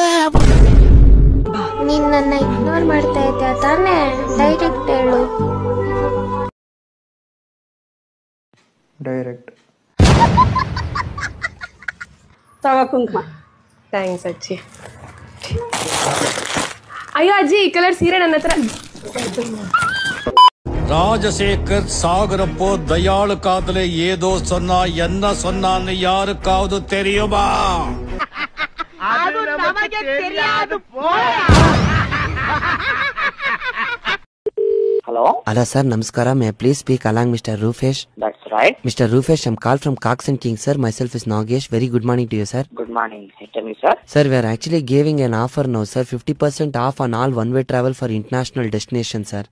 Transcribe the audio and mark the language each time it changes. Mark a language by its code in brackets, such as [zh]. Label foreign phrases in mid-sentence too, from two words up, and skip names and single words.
[kn] ನೀನ್ ನನ್ನ ಇಗ್ನೋರ್ ಮಾಡ್ತಾ ಇದ್ಯಾ ತಾನೇ? ಡೈರೆಕ್ಟ್ ಹೇಳು. ಡೈರೆಕ್ಟ್ ತಗೋ ಕುಂಕುಮ. ಥ್ಯಾಂಕ್ಸ್ ಅಜ್ಜಿ. ಅಯ್ಯೋ ಅಜ್ಜಿ, ಈ ಕಲರ್ ಸೀರೆ ನನ್ನ ಹತ್ರ. [ta] ராஜசேகர் சாகரப்போ தயாளு காதல ஏதோ சொன்னா என்ன சொன்னான்னு யாருக்காவது தெரியுமா? [kn] ಅದು ನಮಗೆ தெரியாது. [en] Hello sir, namaskara. May I please speak along Mr. Rufesh? That's right. Mr. Rufesh, I'm called from Cox and King sir. Myself is Nagesh. Very good morning to you sir. Good morning. Tell me sir. Sir, we are actually giving an offer now sir. 50% off on all one-way travel for international destinations sir.